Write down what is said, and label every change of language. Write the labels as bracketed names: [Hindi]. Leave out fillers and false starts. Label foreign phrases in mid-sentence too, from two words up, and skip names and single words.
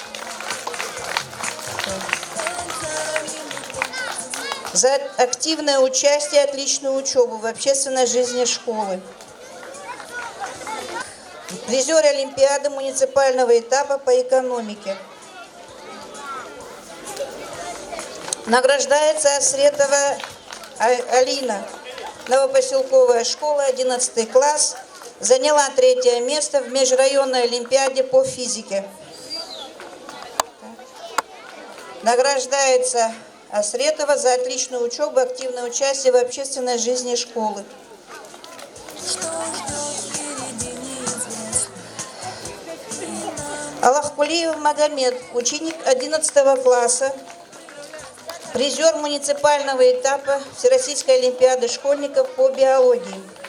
[Russian] За активное участие и отличную учебу в общественной жизни школы. Призер Олимпиады муниципального этапа по экономике. Награждается Асретова Алина, новопоселковая школа, 11 класс, заняла 3 место в межрайонной олимпиаде по физике. Награждается Асретова за отличную учебу, активное участие в общественной жизни школы. Аллахкулиев Магомед, ученик 11 класса, призер муниципального этапа Всероссийской олимпиады школьников по биологии.